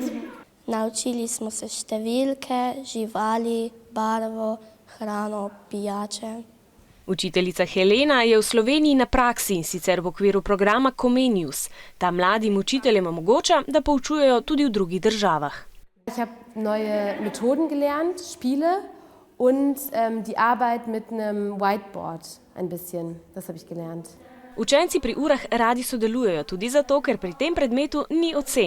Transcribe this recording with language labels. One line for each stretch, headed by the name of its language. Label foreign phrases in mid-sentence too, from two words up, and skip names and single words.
Slovenian: Naučili smo se številke, živali, barvo, hrano, pijače. Učiteljica Helena je v Sloveniji na praksi, in sicer v okviru programa Comenius. Ta mladim učiteljem omogoča, da poučujejo tudi v drugih državah.
German: Ich habe neue Methoden gelernt, Spiele und die Arbeit mit einem Whiteboard ein bisschen. Das habe ich gelernt.
Slovenian: Učenci pri urah radi sodelujejo tudi zato, ker pri tem predmetu ni ocen.